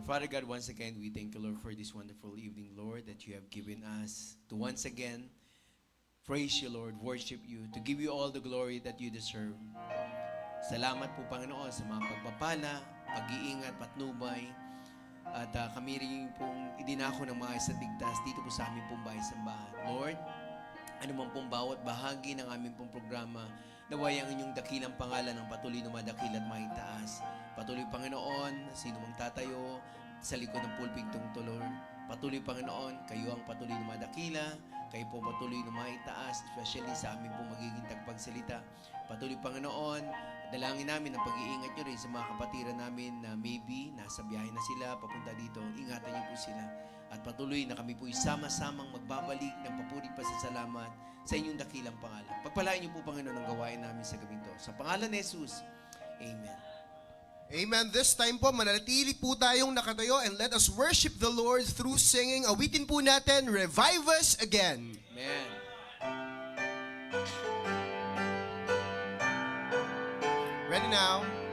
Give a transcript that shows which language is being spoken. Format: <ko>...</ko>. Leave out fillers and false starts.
<en>Father God, once again, we thank you, Lord, for this wonderful evening, Lord, that you have given us to once again praise you, Lord, worship you, to give you all the glory that you deserve.</en> <tl>Salamat po, Panginoon, sa mga pagpapala, pag-iingat, patnubay, at kami rin pong idinako ng mga isa't ligtas dito po sa aming pong bahay-sambahan. Lord, ano man pong bawat bahagi ng aming pong programa, naway ang inyong dakilang pangalan ng patuloy na madakil at maitaas. Patuloy, Panginoon, sino mang tatayo sa likod ng pulpitong tulor. Patuloy, Panginoon, kayo ang patuloy na madakila, kayo po patuloy na maitaas,</tl> <en>especially</en> <tl>sa aming pong magiging tagpagsalita. Patuloy, Panginoon, dalangin namin ang pag-iingat nyo rin sa mga kapatiran namin na</tl> <en>maybe</en> <tl>nasa biyahe na sila, papunta dito. Ingatan nyo po sila. At patuloy na kami po sama-samang magbabalik ng papuri pasasalamat sa inyong dakilang pangalan. Pagpalain niyo po, Panginoon, ang gawain namin sa gabing to. Sa pangalan ni Jesus, Amen. Amen.</tl> <en>This time po,</en> <tl>mananatili po tayong nakatayo</tl> <en>and let us worship the Lord through singing.</en> <tl>Awitin po natin, Revive Us Again. Amen.</tl> <en>Ready now?</en>